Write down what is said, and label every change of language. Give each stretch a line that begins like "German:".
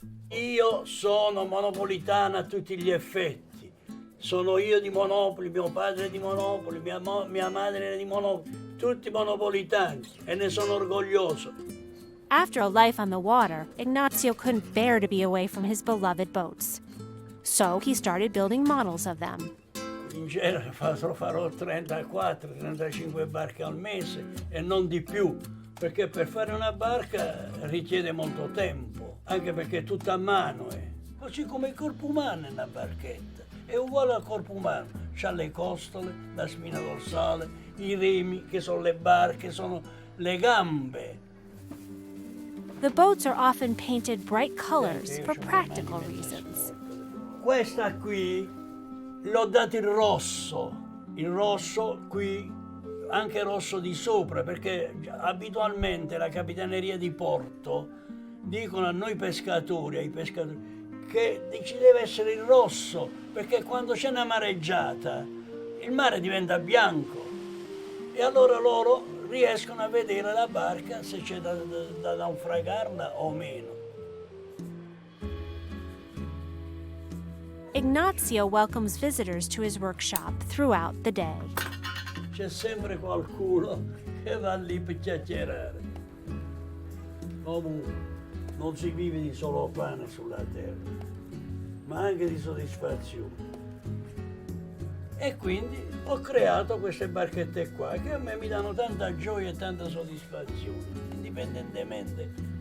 Italian: Io sono monopolitana a tutti gli effetti. Sono io di Monopoli, mio padre è di Monopoli, mia madre è di Monopoli, tutti monopolitani e ne sono orgoglioso.
English: After a life on the water, Ignazio couldn't bear to be away from his beloved boats. So he started building models of them.
Italian: In genere farò 34-35 barche al mese e non di più, perché per fare una barca richiede molto tempo, anche perché è tutta a mano. Così come il corpo umano è una barchetta, è uguale al corpo umano, c'ha le costole, la spina dorsale, i remi che sono le barche, sono le gambe.
English: The boats are often painted bright colors for practical reasons.
Italian: Questa qui l'ho dato il rosso qui, anche rosso di sopra, perché abitualmente la capitaneria di porto dicono a noi pescatori, ai pescatori, che ci deve essere il rosso, perché quando c'è una mareggiata il mare diventa bianco e allora loro riescono a vedere la barca se c'è da naufragarla o meno.
English: Ignazio welcomes visitors to his workshop throughout the day.
Italian: C'è sempre qualcuno che va lì per chiacchierare. Comunque, non si vive di solo pane sulla terra, ma anche di soddisfazione. E quindi ho creato queste barchette qua che a me mi danno tanta gioia e tanta soddisfazione, indipendentemente